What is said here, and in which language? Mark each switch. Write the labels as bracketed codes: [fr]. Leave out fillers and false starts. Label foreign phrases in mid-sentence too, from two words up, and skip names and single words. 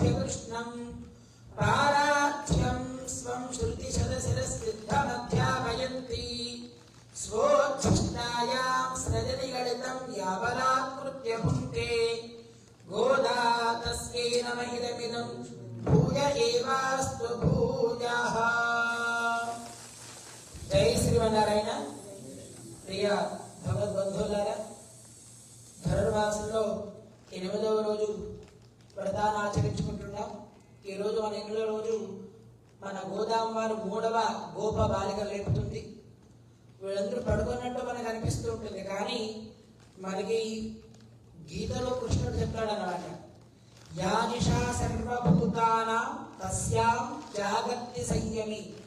[sa] कृष्णं पाराख्यं स्वं श्रुतिशतशिरस्निग्धमध्यापयन्ती स्वोच्छिष्टायां सृजनिगलितं यावलात्कृत्य भुङ्क्ते गोदा तस्यै नमः इदमिदं भूय एवास्तु भूयः। जय श्रीमన్నారాయణ। [te] ప్రియ భగవద్బంధువులారా, ధనుర్మాసంలో 8వ రోజు వ్రతాన్ని ఆచరించుకుంటున్నాం. ఈ రోజు మన 8వ రోజు మన గోదాంవారు 3వ గోప బాలిక లేపుతుంది. వీళ్ళందరూ పడుకున్నట్టు మనకు అనిపిస్తూ ఉంటుంది, కానీ మనకి గీతలో కృష్ణుడు చెప్తాడన్నమాట, [sa] యా నిషా సర్వభూతానాం తస్యాం జాగర్తి సంయమి.